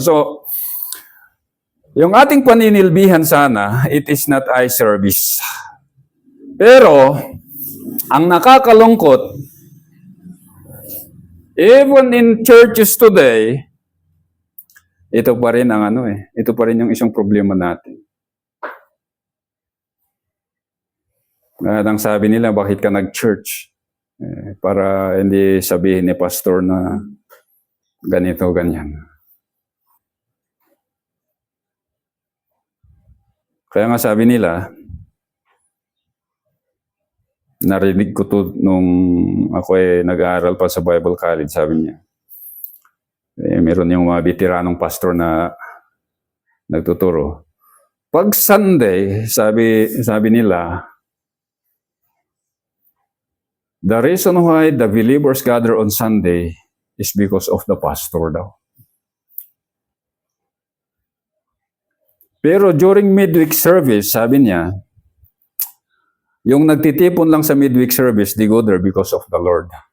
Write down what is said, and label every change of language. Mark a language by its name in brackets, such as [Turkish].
[English] So, [Filipino] yung ating paninilbihan sana, [English] it is not eye service. [Filipino] Pero, ang nakakalungkot, [English] even in churches today, [Filipino] ito pa rin ang ito pa rin yung isang problema natin. Ang sabi nila, bakit ka nag-church? Para hindi sabihin ni pastor na ganito, ganyan. Kaya nga sabi nila, narinig ko to nung ako nag-aaral pa sa Bible College, sabi niya. Meron yung mga veteranong pastor na nagtuturo. Pag Sunday, sabi nila, [English] the reason why the believers gather on Sunday is because of the pastor daw. Pero during midweek service, sabi niya, [Filipino] yung nagtitipon lang sa [English] midweek service, they go there because of the Lord.